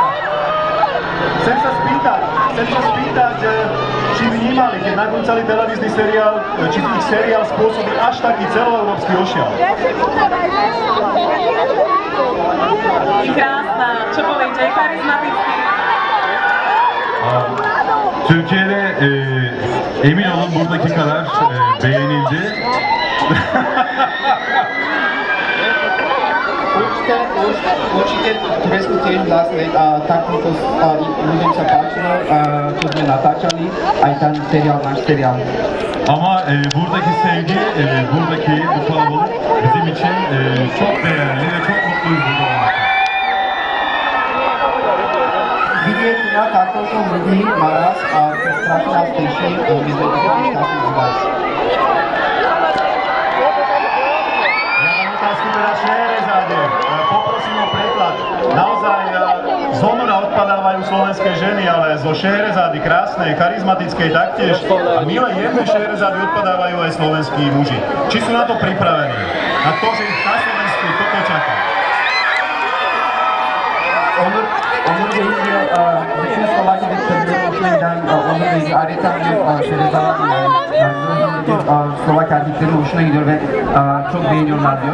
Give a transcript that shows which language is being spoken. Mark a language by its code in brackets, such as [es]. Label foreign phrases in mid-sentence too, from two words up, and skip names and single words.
[sk] Chcem sa spýtať, či vnímali, keď nakrúcali televízny seriál, či ich seriál spôsobil až taký celoeurópsky ošial. Krásna, čo poviete, je charizmatický. [tr] Türkiye'de emin olun buradaki kadar beğenildi. [sk] Určite Turecku tiež vlastne takto ľuďom sa páčilo, čo sme natáčali, aj ten seriál, náš seriál. [tr] Ama buradaki sevgi, buradaki bu kalabalık bizim için çok değerli ve çok mutluyuz burada olmaktan. [sk] Vidieť na takto ľudí naraz a to strašne nás teší, my sme taký šťastní z vás. Ja mám otázku teda Šeherezáde. Poprosím o preklad. Naozaj z honora odpadávajú slovenské ženy, ale zo Šeherezády krásnej, charizmatickej taktiež a milé jemné Šeherezády odpadávajú aj slovenskí muži. Či sú na to pripravení? Na to, že ich na Slovensku toto čaká? [tr] Onur Bey'in bütün Slovakya hoşundan Onur Bey'in adeta Slovak erkeklerin hoşuna gidiyor ve çok beğeniyorlar diyor.